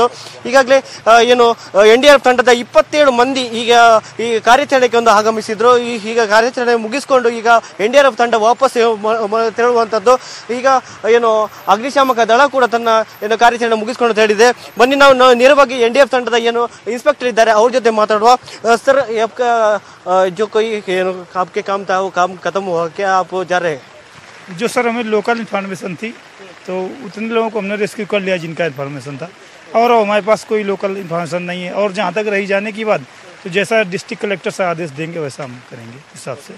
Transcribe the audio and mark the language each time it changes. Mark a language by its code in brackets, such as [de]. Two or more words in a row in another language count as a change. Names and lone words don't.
[kn] ಈಗಾಗಲೇ ಏನು ಎನ್ಡಿಆರ್ಎಫ್ ತಂಡದ 27 ಮಂದಿ ಈಗ ಈ ಕಾರ್ಯಾಚರಣೆಗೆ ಒಂದು ಆಗಮಿಸಿದ್ರು. ಈಗ ಕಾರ್ಯಾಚರಣೆ ಮುಗಿಸ್ಕೊಂಡು ಈಗ ಎನ್ಡಿಆರ್ಎಫ್ ತಂಡ ವಾಪಸ್ ತೆರಳುವಂಥದ್ದು. ಈಗ ಏನು ಅಗ್ನಿಶಾಮಕ ದಳ ಕೂಡ ತನ್ನ ಏನು ಕಾರ್ಯಾಚರಣೆ ಮುಗಿಸ್ಕೊಂಡು ತೆರಳಿದೆ. ಬನ್ನಿ ನಾವು ನೇರವಾಗಿ ಎನ್ಡಿಎಫ್ ತಂಡದ ಏನು ಇನ್ಸ್ಪೆಕ್ಟರ್ ಇದ್ದಾರೆ ಅವ್ರ ಜೊತೆ ಮಾತಾಡುವ. ಸರ್, [hi] जो कोई आपके काम था वो काम खत्म हुआ क्या, आप जा रहे हैं? जो सर हमें [en] local information [hi] थी तो उतने लोगों को हमने रेस्क्यू कर लिया जिनका इन्फॉर्मेशन था, और हमारे पास कोई [en] local information [hi] नहीं है. और जहाँ तक रही जाने की बात, तो जैसा [en] district collector [hi] से आदेश देंगे वैसा हम करेंगे हिसाब से.